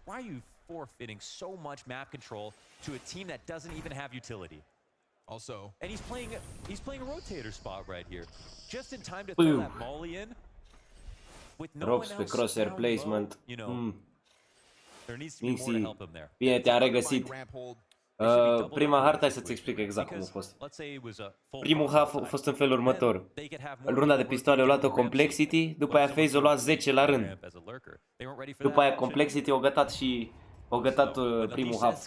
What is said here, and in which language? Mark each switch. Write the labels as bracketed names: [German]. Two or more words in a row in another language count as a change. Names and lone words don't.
[English] Why are you forfeiting so much map control to a team that doesn't even have utility? Also, and he's playing a rotator spot right here, just in time to throw that molly in. With no one else crosshair placement. You know, there needs to be more to help him there. [Romanian] Bine, te-am regăsit. Prima hartă, hai să-ți explic exact cum a fost. Primul half a fost în felul următor. Runda de pistoale a luat-o Complexity, după aia FaZe a luat 10 la rând. După aia Complexity a gătat primul half.